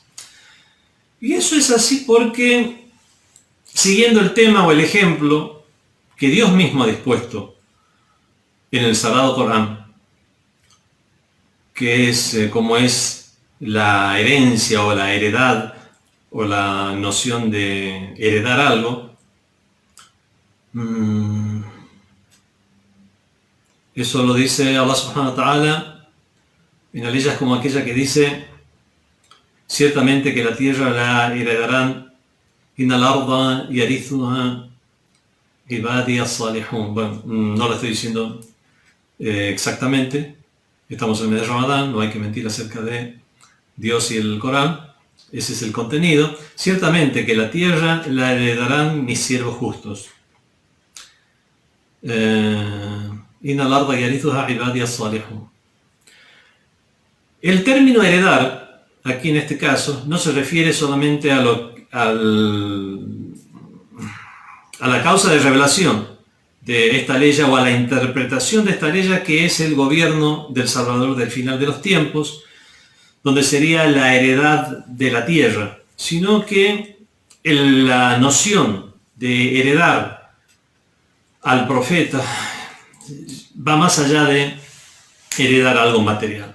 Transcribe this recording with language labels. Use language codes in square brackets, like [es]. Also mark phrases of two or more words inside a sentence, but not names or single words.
[es] Y eso es así porque, siguiendo el tema o el ejemplo que Dios mismo ha dispuesto en el Sagrado Corán, que es como es la herencia o la heredad o la noción de heredar algo, eso lo dice [ar] الله سبحانه وتعالى [es] en leyes como aquella que dice: ciertamente que la tierra la heredarán [ar] إن الأرض يرثها عبادي الصالحون. [es] Bueno, no lo estoy diciendo exactamente, estamos en el mes de Ramadán, no hay que mentir acerca de Dios y el Corán, ese es el contenido. Ciertamente que la tierra la heredarán mis siervos justos. [ar] إن الأرض يرثها عبادي الصالحون. [es] El término heredar, aquí en este caso, no se refiere solamente a la causa de revelación de esta ley o a la interpretación de esta ley, que es el gobierno del Salvador del final de los tiempos, donde sería la heredad de la tierra, sino que la noción de heredar al profeta va más allá de heredar algo material.